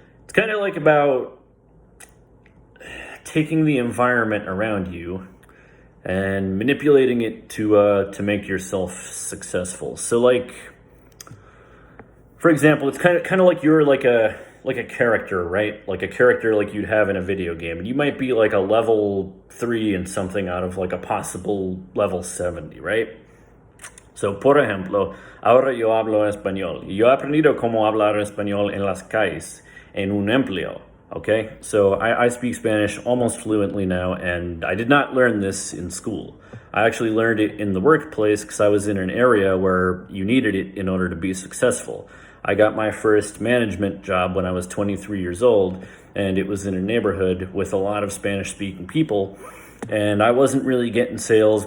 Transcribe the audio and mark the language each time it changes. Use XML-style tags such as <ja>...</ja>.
<en>It's kind of like about taking the environment around you and manipulating it to make yourself successful. So, like, for example, it's kind of like you're like a character, right? Like a character like you'd have in a video game, and you might be like a level 3 in something out of like a possible level 70, right?</en> <es>So, por ejemplo, ahora yo hablo español. Yo he aprendido cómo hablar español en las calles, en un empleo.</es> <en>Okay, so I speak Spanish almost fluently now, and I did not learn this in school. I actually learned it in the workplace because I was in an area where you needed it in order to be successful. I got my first management job when I was 23 years old, and it was in a neighborhood with a lot of Spanish-speaking people, and I wasn't really getting sales.</en>